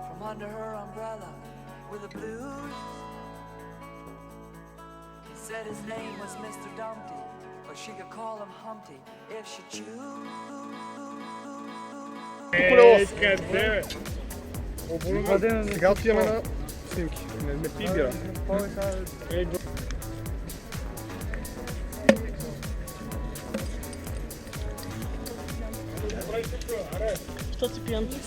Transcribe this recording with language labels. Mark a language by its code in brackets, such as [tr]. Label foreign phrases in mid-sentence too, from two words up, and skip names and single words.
[en] under her umbrella with the blues. He said his name was Mr. Dumpty, but she could call him Humpty if she choose. [bg] Къде? Сега отиваме на снимки. Не пи бира. Що си пиян?